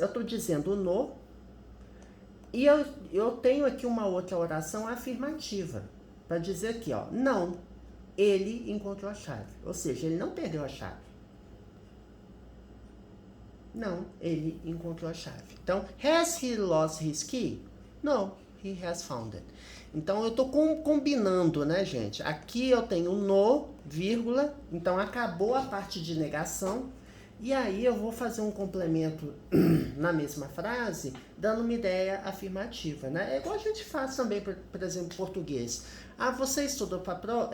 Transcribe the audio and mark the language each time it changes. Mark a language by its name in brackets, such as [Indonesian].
[Portuguese] Eu estou dizendo no e eu tenho aqui uma outra oração afirmativa para dizer aqui, ó, não, ele encontrou a chave. Ou seja, ele não perdeu a chave. Não, ele encontrou a chave. [English] Então, has he lost his key? No, he has found it. [Portuguese] Então, eu estou combinando, né, gente? Aqui eu tenho no, vírgula, então acabou a parte de negação. E aí eu vou fazer um complemento na mesma frase, dando uma ideia afirmativa, né? É igual a gente faz também, por exemplo, em português. Ah, você estudou para a prova?